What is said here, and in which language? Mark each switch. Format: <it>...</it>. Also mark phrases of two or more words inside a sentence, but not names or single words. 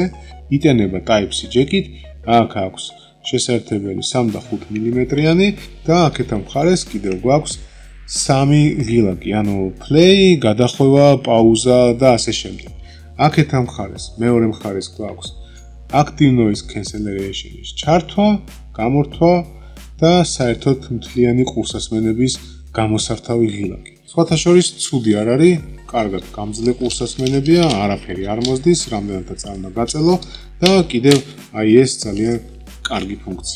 <ka>იტანება Type-C ჯეკით, აქ აქვს შესაერთებელი 3 და 5 მმ-იანი და აქეთ ამ მხარეს კიდევ გვაქვს 3 ღილაკი, ანუ play, გადახვევა, პაუზა და ასე შემდეგ. აქეთ ამ მხარეს, მეორე მხარეს გვაქვს</ka> <en>active noise cancellation-</en> <ka>ის ჩართვა, გამორთვა და საერთოდ მთლიანი ყურსასმენების გამოსართავი ღილაკი. სხვათა შორის ცუდი არ არის, კარგად გამძლე ყურსასმენებია, არაფერი არ მოსდის, რამდენადაც არ უნდა გაწელო და კიდევ აი ეს ძალიან კარგი ფუნქცია.</ka>